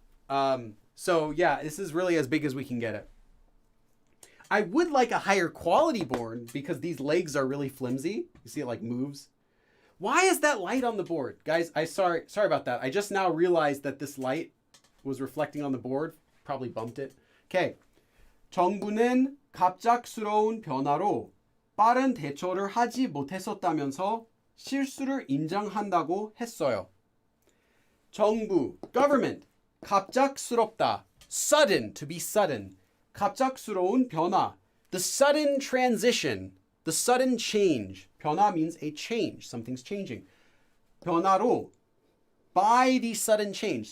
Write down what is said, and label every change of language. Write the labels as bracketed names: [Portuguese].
[English] So yeah, this is really as big as we can get it. I would like a higher quality board because these legs are really flimsy. You see it like moves. Why is that light on the board? Guys, sorry about that. I just now realized that this light was reflecting on the board. Probably bumped it. Okay. [Korean] 정부는 갑작스러운 변화로 빠른 대처를 하지 못했었다면서 실수를 인정한다고 했어요. [English] 정부, government, 갑작스럽다, sudden, to be sudden. 갑작스러운 변화, the sudden transition, the sudden change. 변화 means a change, something's changing. 변화로, by the sudden change.